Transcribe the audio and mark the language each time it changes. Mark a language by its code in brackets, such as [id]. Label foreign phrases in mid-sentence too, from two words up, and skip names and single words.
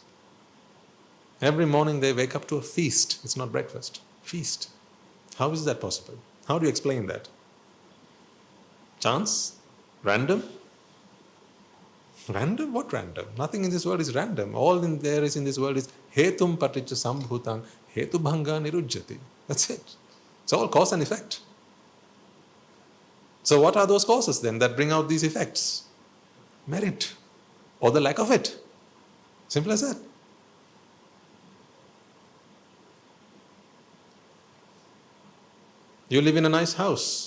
[en] Every morning they wake up to a feast. It's not breakfast. Feast. How is that possible? How do you explain that? Chance? Random? Random? What random? Nothing in this world is random. All there is in this world is [pi] hetum paticca sambhutang hetubhanga nirujjati. [en] That's it. It's all cause and effect. So what are those causes then that bring out these effects? Merit. Or the lack of it. Simple as that. You live in a nice house.